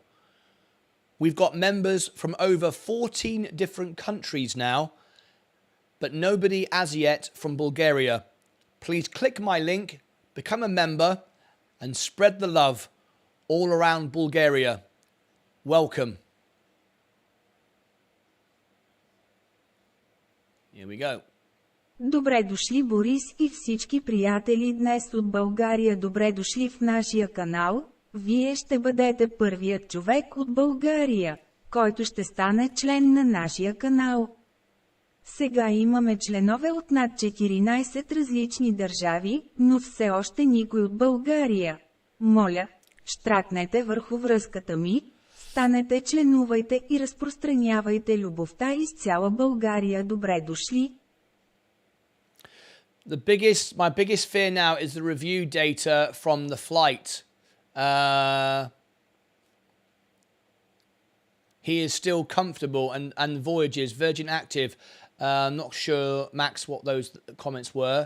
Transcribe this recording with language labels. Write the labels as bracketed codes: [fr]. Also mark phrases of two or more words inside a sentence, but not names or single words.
[en] We've got members from over 14 different countries now, but nobody as yet from Bulgaria. Please click my link, become a member, and spread the love all around Bulgaria. Welcome. Here we go. [bg] Добре дошли, Борис и всички приятели днес от България. Добре дошли в нашия канал. Вие ще бъдете първият човек от България, който ще стане член на нашия канал. Сега имаме членове от над 14 различни държави, но все още никой от България. Моля, щракнете върху връзката ми, станете, членувайте и разпространявайте любовта из цяла България. Добре дошли! [en] My biggest fear now is the review data from the flight. he is still comfortable and voyages, Virgin Active. Not sure, Max, what those comments were.